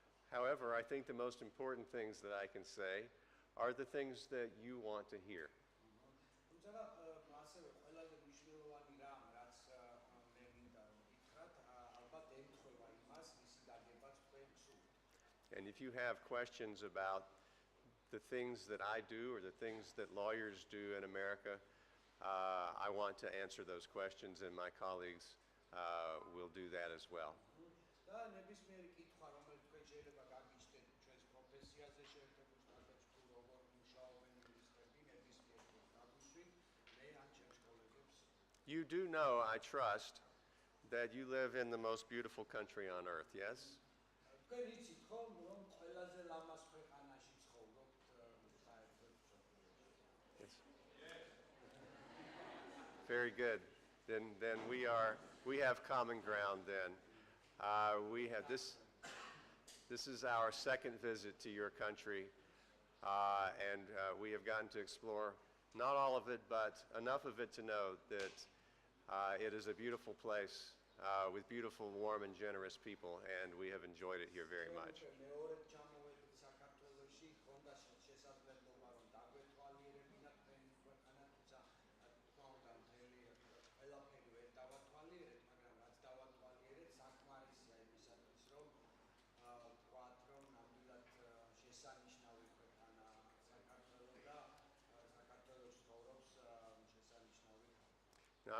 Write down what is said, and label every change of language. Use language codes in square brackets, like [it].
[en] However, I think the most important things that I can say are the things that you want to hear. [ka] თუმცა ასევე ყველაზე მნიშვნელოვანი რამ, რაც მე მინდა რომ გითხრათ, ალბათ ემთხვევა იმას, მისი გაგებაც თქვენ გსურთ. [en] And if you have questions about the things that I do or the things that lawyers do in America, I want to answer those questions, and my colleagues will do that as well. [ka] და ნებისმიერი კითხვა, რომელიც თქვენ შეიძლება გაგიჩნდეთ ჩვენს პროფესიაზე შეერთებულ შტატებში თუ როგორ მუშაობენ იურისტები, ნებისმიერი გაგვისვით, მე ან ჩემს კოლეგებს. [en] You do know, I trust, that you live in the most beautiful country on earth, yes? [ka] თქვენ იცით ხომ, რომ ყველაზე ლამაზ ქვეყანაში ცხოვრობთ საერთოდ მსოფლიოში. [en] Very good. Then we have common ground then. We have this is our second visit to your country, and we have gotten to explore not all of it, but enough of it to know that it is a beautiful place with beautiful, warm, and generous people, and we have enjoyed it here very much. [ka] მეორედ ჩამოვედით საქართველოში, ჰქონდა შესაძლებლობა რომ დაგვეთვალიერებინათ თქვენი ქვეყანა, თუმცა თქვა უნდა მთელი ყველაფერი ვერ დავათვალიერეთ, მაგრამ რაც დავათვალიერეთ, საკმარისია იმისათვის, რომ ვთქვათ, რომ ნამდვილად შესანიშნავი ქვეყანა საქართველო და საქართველოს ცხოვრობს შესანიშნავი ხალხი.